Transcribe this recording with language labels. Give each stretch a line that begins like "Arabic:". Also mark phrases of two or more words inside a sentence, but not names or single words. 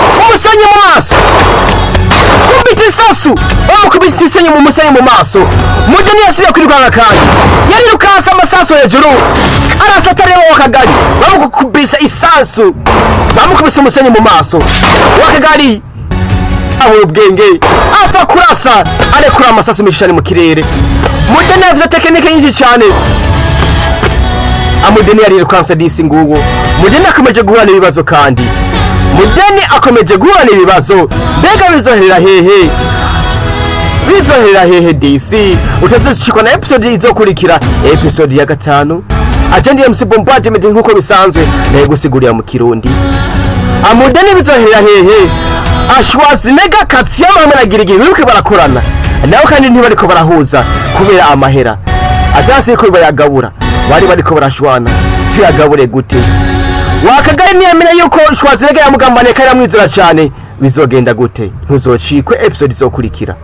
Rundi: kubita isasu bamukubita isenyi mu musenyi mu maso Mudeni yasubiye kwirukanka kandi yarirukanse amasasu hejuru arasata reba Wakagali bamukubisa isasu bamukubisa umusenyi mu maso Wakagali abura ubwenge apfa kurasa arekura amasasu mishani mu kirere Mudeni yavuze tekinike nyinshi cyane Mudeni yarirukanse disi nguwo Mudeni akomeje guhura n'ibibazo kandi Mudeni akomeje guhura n'ibibazo mbega bizoherera hehe disi utazicikwa na episode izokurikira episode ya 5 agenda MC Bombaje mede nkuko bisanzwe naye gusigurira mu kirundi Mudeni bizoherera hehe Schwarzenegger Katsiyama hamwe na Girigiri bibuke barakorana nawe kandi ntibariko barahuza kubera amahera azasi ko bayagabura bari bariko barashwana tuyagabure gute Wakagali niyamenya yuko Schwarzenegger yamugambane kandi amwizera cyane bizogenda gute ntuzocikwe episode izokurikira